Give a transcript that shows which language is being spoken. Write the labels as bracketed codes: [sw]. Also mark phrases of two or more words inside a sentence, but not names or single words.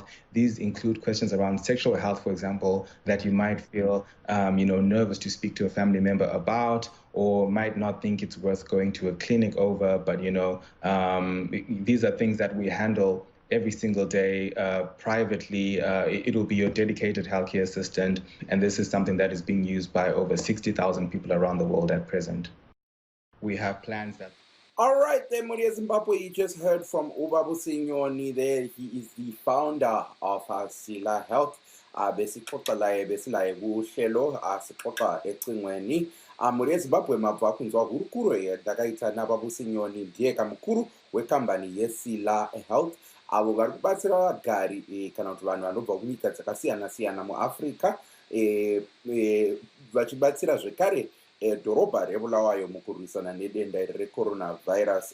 [en] These include questions around sexual health, for example, that you might feel nervous to speak to a family member about, or might not think it's worth going to a clinic over, but these are things that we handle every single day privately. It'll be your dedicated healthcare assistant, and this is something that is being used by over 60,000 people around the world at present. We have plans that... All right, then, Maria Zimbabwe, you just heard from Ubabusi Nyoni there. He is the founder of Sila Health. [nd] Besixoxa laye besilaye kuhlelo sixoxa ecingweni. [sn] Maria Zimbabwe mabva kunzwa hurukuro yadakaita naBabusi Nyoni, ndiye kamukuru wekambani yeSila Health, avo vari kubatsira vagari kana kuti vanhu vanobva kunyika dzakasiyana-siyana muAfrica, vachibatsira zvekare dhorobha reBulawayo mukurwisana nedenda recoronavirus.